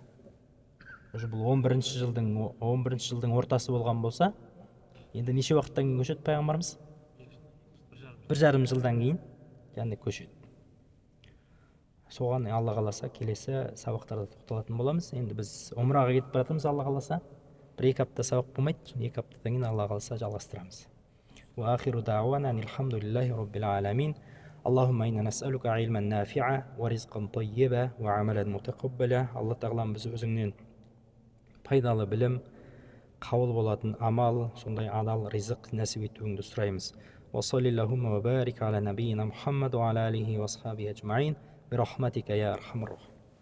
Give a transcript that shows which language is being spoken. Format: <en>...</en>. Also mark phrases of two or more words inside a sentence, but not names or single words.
<kk>Бұл 11-ші жылдың ортасы болған болса, енді неше уақыттан кейін көшеді пайғамбарымыз? 1,5 жылдан кейін яғни көшеді. Соған Алла қаласа келесі сабақтарда тоқталатын боламыз. Енді біз умраға кетіп баратырмыз, Алла қаласа. 1-2 апта сабақ болмайды, 2 аптадан кейін Алла қаласа жалғастырамыз.</kk> <ar>وآخر دعوانا الحمد لله رب العالمين. اللهم إنا نسألك علما نافعا ورزقا طيبا وعملا متقبلا.</ar> <kk>Алла тағалам біз өзіңнен пайдалы білім, қабыл болатын амал, сондай адал ризық нәсіп етуіңді сұраймыз.</kk> <ar>وصل اللهم وبارك على نبينا محمد وعلى آله وأصحابه أجمعين. برحمتك يا أرحم الراحمين.</ar>